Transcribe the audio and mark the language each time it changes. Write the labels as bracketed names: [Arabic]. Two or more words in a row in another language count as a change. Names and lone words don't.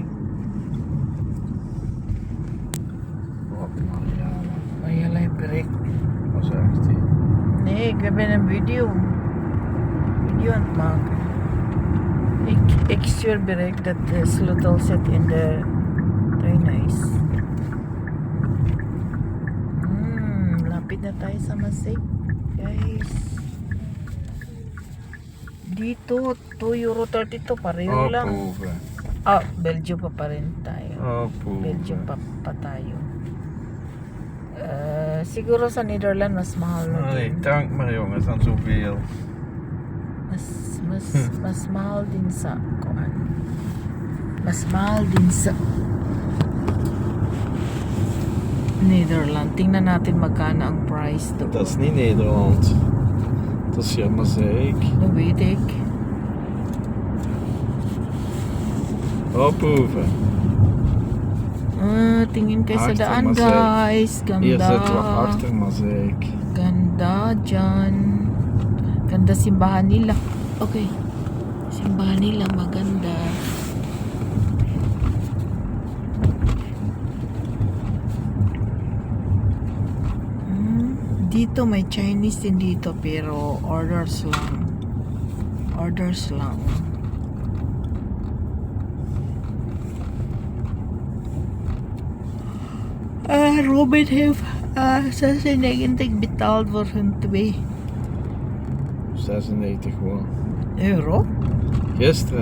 [Dutch] Wat Mariana. Mariella heeft bereikt. Wat zegt hij? Nee, ik ben een video aan het maken. Ik stuur bericht dat de sleutel zit in de treinhuis. [Filipino] Lapit na tayo sa Masig, guys. Dito, €2.32, pareho lang. [Dutch] Boven. [Filipino] Ah, Belgium pa rin tayo. [Dutch] Boven. [Filipino] Belgium pa tayo. Siguro sa Netherlands mas mahal na [Dutch] Nee, [Filipino] din. [Dutch] dank maar jongens aan zoveel. [Filipino] Mas mahal din sa kuan. Mas mahal din sa Netherlands. Tingnan natin magkano ang price doon. [Dutch] Dat is niet Nederland. Dat is Jammerzeek. Dat weet ik. Boven. [Filipino] Tingin kayo sa [Dutch] Achter [Filipino] daan, Maaseik. guys. [Dutch] Hier [Filipino] Ganda. [Dutch] zitten we achter Maaseik. [Filipino] Ganda dyan. Ganda simbahan nila. Okay. Simbahan nila maganda. Dito may Chinese din dito pero orders lang. Orders lang. [Dutch] Robin heeft 96 betaald voor hun 2 96 gewoon. euro. Gisteren.